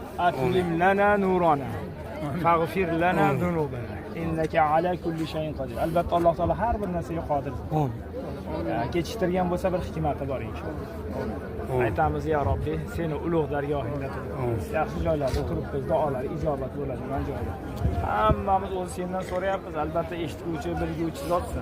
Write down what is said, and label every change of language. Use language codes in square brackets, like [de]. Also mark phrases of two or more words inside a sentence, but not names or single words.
[ar] أتمم لنا نورنا فاغفر لنا ذنوبنا إنك على كل شيء قدير. [uz] Albatta Alloh taolo har bir narsaga qodir. Kechiktirgan bo'lsa bir hikmati bor inshaalloh. Aytamiz [ar] يا ربي, [uz] seni ulug' dargohingda turibmiz. Yaxshi joylarda turibmiz, duolar ijobat bo'ladigan joylar. Hammamiz o'zi sendan so'rayapmiz, albatta eshituvchi, bilguvchi zotsan.